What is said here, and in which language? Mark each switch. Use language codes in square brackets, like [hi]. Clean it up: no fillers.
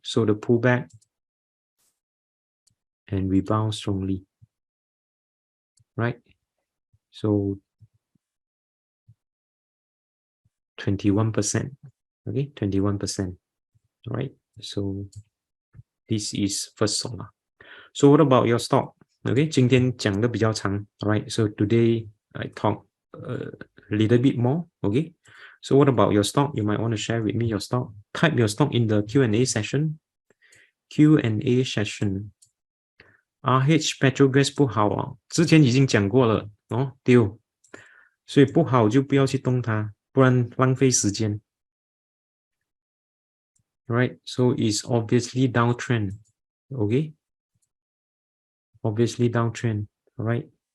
[en] So the pullback and rebound strongly, right? So 21%, okay, 21%, right? So this is First Solar. So what about your stock? [zh] Okay, 今天讲的比较长, alright. [en] So today I talk a little bit more, okay. So what about your stock? You might want to share with me your stock. Type your stock in the Q&A session. Q&A session. [zh] RH Petrogas 不好啊，之前已经讲过了丢，所以不好就不要去动它，不然浪费时间。 [en] Right, so it's obviously downtrend, okay? Obviously downtrend, alright?